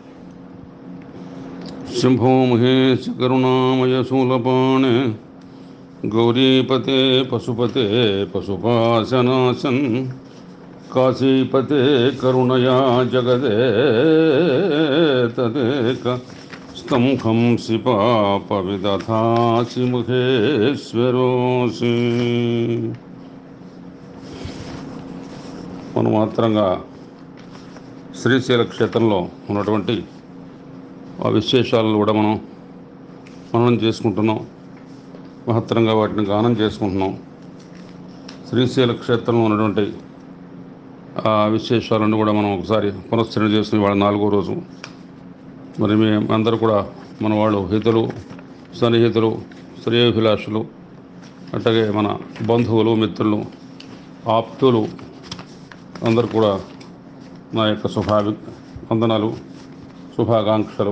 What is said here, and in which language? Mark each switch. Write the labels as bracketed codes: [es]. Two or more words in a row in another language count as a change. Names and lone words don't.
[sa] शम्भो महेश करुणामयशूलपाणे गौरीपते पशुपते पशुपाशनाशन् काशीपते करुणया जगदे तदेक स्तंभं सिपापविदधासि मुखेश्वरोऽसि। [te] మనమాత్రంగా శ్రీశైల క్షేత్రంలో ఉన్నటువంటి ఆ విశేషాలను కూడా మనం చేసుకుంటున్నాం. మహత్తరంగా వాటిని గానం చేసుకుంటున్నాం. శ్రీశైల క్షేత్రంలో ఉన్నటువంటి ఆ విశేషాలను కూడా మనం ఒకసారి పునశ్చరణ చేసుకుని వాళ్ళ 4వ రోజు మరి అందరూ కూడా మన వాళ్ళు హితులు సన్నిహితులు శ్రేయోభిలాషులు అట్లాగే మన బంధువులు మిత్రులు ఆప్తులు అందరూ కూడా నా యొక్క వందనాలు శుభాకాంక్షలు.